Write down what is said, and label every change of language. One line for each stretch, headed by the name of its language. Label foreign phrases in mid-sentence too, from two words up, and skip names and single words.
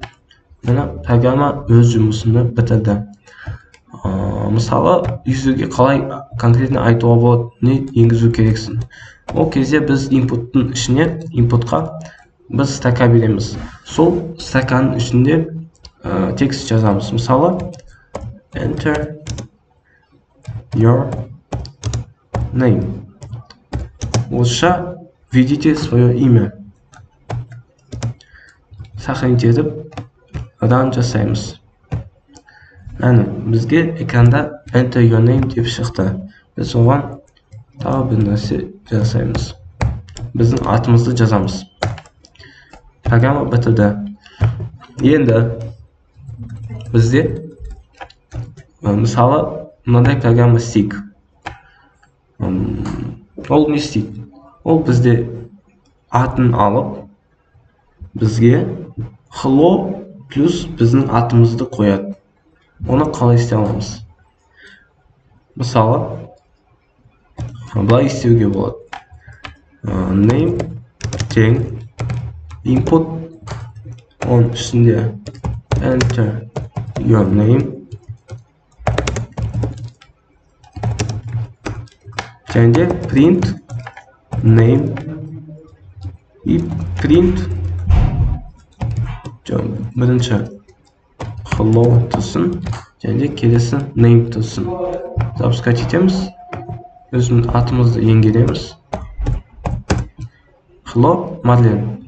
Kazakh: Мына программа өз жұмысында бітірді. Мысалы, юзерге қалай конкретно айтуға болады, не енгізу керексің. Ол кезде біз input'тың ішіне, input'қа біз строка береміз. Сол строканың ішінде текст жазамыз. Мысалы,
English: enter your name.
Russian: Осыша введите свое имя.
Kazakh: Сохранить етіп, run жасаймыз. Бізге экранда
English: enter your name
Kazakh: деп шықты. Біз оған тағы бір нәрсе жасаймыз. Біздің атымызды жазамыз. Программа бітірді. Енді бізде мысалы мынадай программа stick. Ол не істейді? Ол бізде атын алып, бізге hello плюс біздің атымызды қояды. Оны қалай істей аламыз? Мысалы, былай істеуге болады. Name тең input, оның ішінде
English: enter your name
Kazakh: және
English: print name
Kazakh: и print бірінші hello тұрсын және келесі name тұрсын. Запускать етеміз. Өзінің атымызды енгереміз.
English: Hello Марлен.